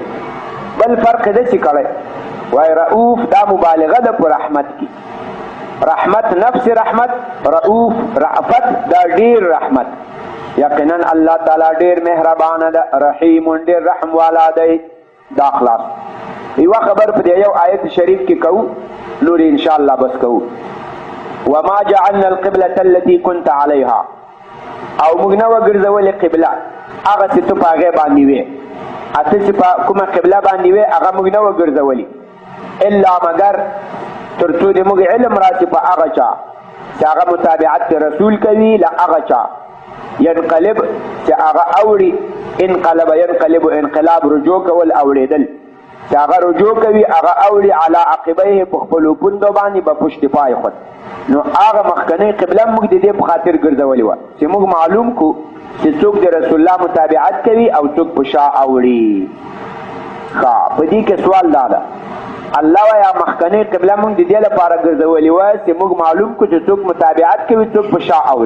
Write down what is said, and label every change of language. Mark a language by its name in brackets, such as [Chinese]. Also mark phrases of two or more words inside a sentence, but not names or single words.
[Pashto] بل فرق داسې کړی وای رؤوف دا مبالغه ده په رحمت کې. رحمت نفس رحمت، رؤوف رأفت دا ډیر رحمت. یقینا الله تعالی ډیر مهربانه ده، رحیم ډیر رحم والا دی. دا خلاص. یو خبر په یو آیت شریف کې کوو، نور [Arabic] ان شاء الله [Pashto] بس کوو. [Arabic] وما جعلنا القبلة التي كنت عليها، [Pashto] او موږ نه وګرځولې قبله هغه چې ته په هغې باندې وې، اته چې په کومه قبله باندې وې هغه موږ نه وګرځولې، الا مگر تر څو د موږ علم راشي په هغه چا چې هغه متابعت رسول کوي، له هغه چا ینقلب چې هغه اوړي، انقلب ینقلب انقلاب رجوع کول اوړېدل، چې هغه رجوع کوي هغه اوړي [Arabic] علی عقبیه [Pashto] په خپلو پوندو باندې [Persian] به پشت پای خود. [Pashto] نو هغه مخکنۍ قبله موږ د دې په خاطر ګرځولې وه چې موږ معلوم کو چې څوک د رسول الله متابعت کوي او څوک په شا اوړي. ښه په دې کې سوال دا ده، الله وایي مخکنۍ قبله موږ د دې لپاره ګرځولې وه چې موږ معلوم کو چې څوک متابعت کوي څوک په شا اوړي.